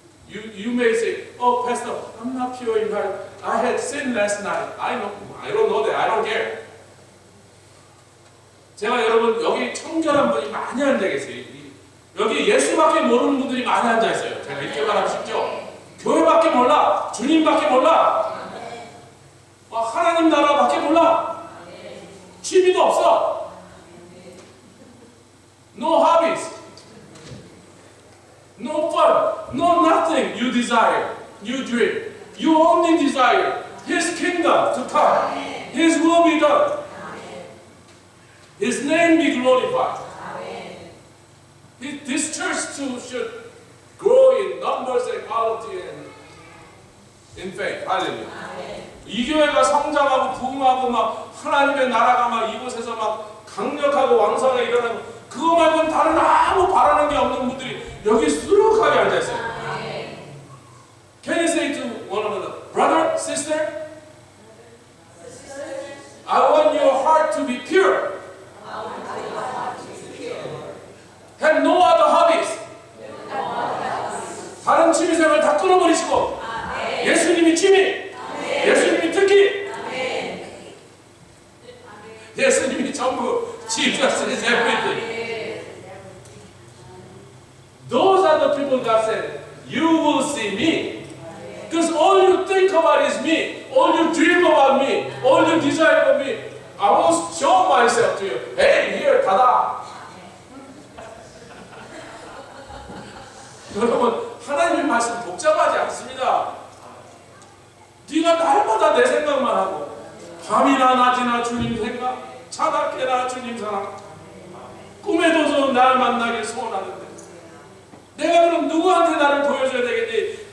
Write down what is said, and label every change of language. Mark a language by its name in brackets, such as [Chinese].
[English] You may say, oh, Pastor, I'm not pure in heart. I had sinned last night. I don't know that. I don't care. [Korean] 제가 여러분 여기 청결한 분이 많이 앉아 계세요. 여기 예수밖에 모르는 분들이 많이 앉아 있어요. 제가 이렇게 말하면 쉽죠? 교회밖에 몰라. 주님밖에 몰라. 하나님 나라밖에 몰라. 취미도 없어. [English] No hobbies. No fun. No nothing you desire. You dream. You only desire His kingdom to come. His will be done. His name be glorified. This church too should grow in numbers and quality and in faith. [Korean] 할렐루야. 이 교회가 성장하고 부흥하고 막 하나님의 나라가 막 이곳에서 막 강력하고 왕성하게 일어나고 그거 말고는 다른 아무 바라는 게 없는 분들이 여기 수룩하게 앉아 있어요. [English] Can you say to one another, brother, sister, I want your heart to be pure. Have no other hobbies. [Korean] 다른 취미생활 다 끊어버리시고 예수님이 취미, 예수님이 특기, 예수님이 전부 [English] Jesus is everything. Those are the people God said, you will see me. Because all you think about is me. All you dream about me. All you desire about me. I will show myself to you. Hey, here, [Korean] 닫아. 여러분, 하나님의 말씀 복잡하지 않습니다. 네가 날마다 내 생각만 하고 밤이나 낮이나 주님 생각, 차갑게나 주님 사랑, 꿈에도 날 만나길 소원하는데 내가 그럼 누구한테 나를 보여줘야 되겠니?